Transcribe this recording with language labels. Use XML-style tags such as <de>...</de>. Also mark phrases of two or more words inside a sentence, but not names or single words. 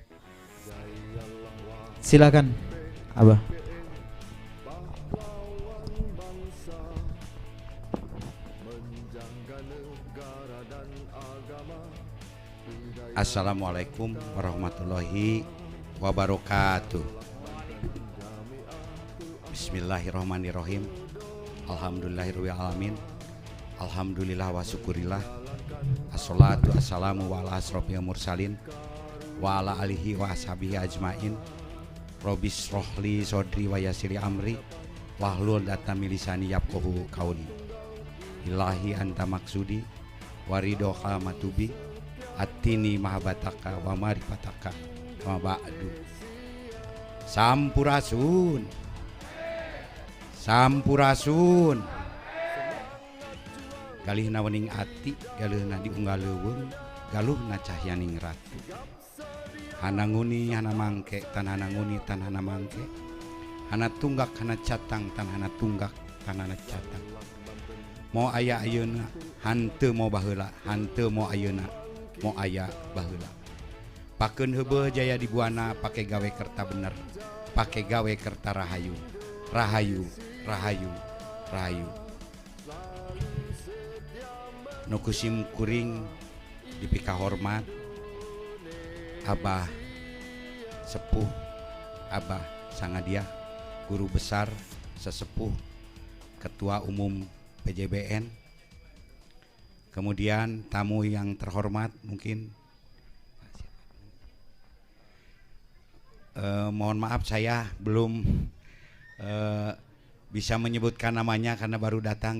<id>Silakan Abah.</id> <ar>السلام عليكم ورحمة الله وبركاته. بسم الله الرحمن الرحيم. الحمد لله رب العالمين. الحمد لله والشكر لله. الصلاة والسلام على أشرف المرسلين وعلى آله وأصحابه أجمعين. رب اشرح لي صدري ويسر أمري واحلل عقدة لساني يفقهوا قولي. إلهي أنت مقصودي ورضاك مطلوبي أعطني محبتك ومعرفتك وبعد.</ar> <su>Sampurasun, sampurasun. Galihna wening ati, galihna diunggal leuweung, galuhna cahyaning ratu. Hana nguni hana mangke, tan hana nguni tan hana mangke. Hana tunggak hana catang, tan hana tunggak tan hana catang. Mau aya ayeuna, hanteu mau baheula, hanteu mau ayeuna, mau aya baheula. Pakeun heubeul jaya di buana, pake gawe kerta bener, pake gawe kerta rahayu, rahayu, rahayu, rahayu. Nukusim kuring dipika hormat Abah sepuh, Abah Sangadiah,</su> <id>guru besar sesepuh, ketua umum PJBN. Kemudian tamu yang terhormat, mungkin mohon maaf saya belum bisa menyebutkan namanya karena baru datang.</id>